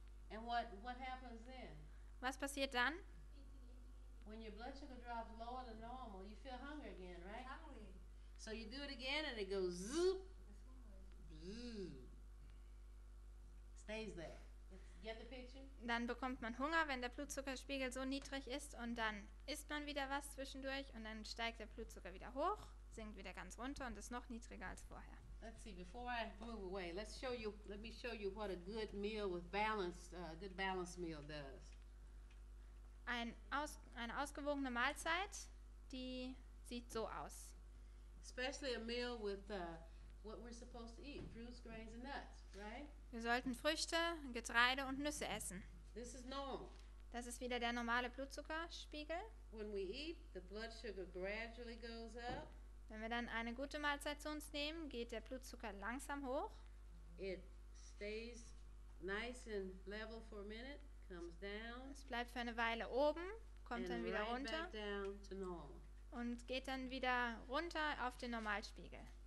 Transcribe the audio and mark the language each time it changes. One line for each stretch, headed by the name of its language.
English: And what happens then?
German: Was passiert dann?
English: When your blood sugar drops lower than normal, you feel hungry again, right? So you do it again, and it goes zoop, zoop. Stays there. Get the picture?
German: Dann bekommt man Hunger, wenn der Blutzuckerspiegel so niedrig ist, und dann isst man wieder was zwischendurch und dann steigt der Blutzucker wieder hoch, sinkt wieder ganz runter und ist noch niedriger als vorher.
English: Let's see. Before I move away, let me show you what a good meal with good balanced meal does.
German: Eine ausgewogene Mahlzeit, die sieht so aus.
English: Especially a meal with what we're supposed to eat: fruits, grains, and nuts. Right?
German: Wir sollten Früchte, Getreide und Nüsse essen.
English: This is normal.
German: Das ist wieder der normale Blutzuckerspiegel.
English: When we eat, the blood sugar gradually goes up.
German: Wenn wir dann eine gute Mahlzeit zu uns nehmen, geht der Blutzucker langsam hoch.
English: It stays nice and level for a minute, comes down,
German: Es bleibt für eine Weile oben, kommt
English: and
German: dann wieder
English: right
German: runter
English: back down to normal
German: und geht dann wieder runter auf den Normalspiegel.